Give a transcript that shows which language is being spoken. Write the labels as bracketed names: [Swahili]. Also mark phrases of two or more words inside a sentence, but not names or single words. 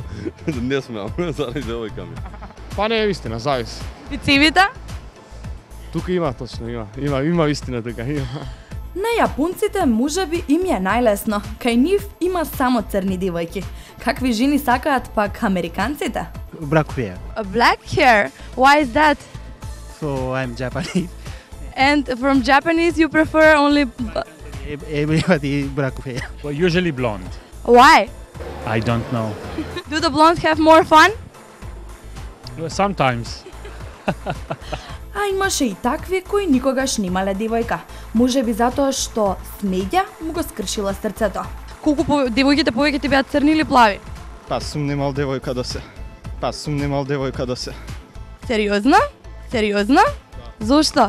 [Macedonian] Не смеам, заради девојка ми. Па не е вистина, зависи. Вицевите? Тука има точно, има вистина тука, има. На јапонците можеби им е најлесно, кај нив има само црни девојки. Какви жени сакаат пак американците? [English] Black hair. A black hair. Why is that? So I'm Japanese. And from Japanese you prefer only Everybody black hair. Well, usually blonde. Why? I don't know. Do the blondes have more fun? Well, sometimes. [Macedonian] А имаше и такви кои никогаш немале девојка. Можеби затоа што снеѓа му го скршила срцето. Колку девојките повеќе ти беа црни или плави? Па сум немал девојка до се. Сериозно? Сериозно? Зошто?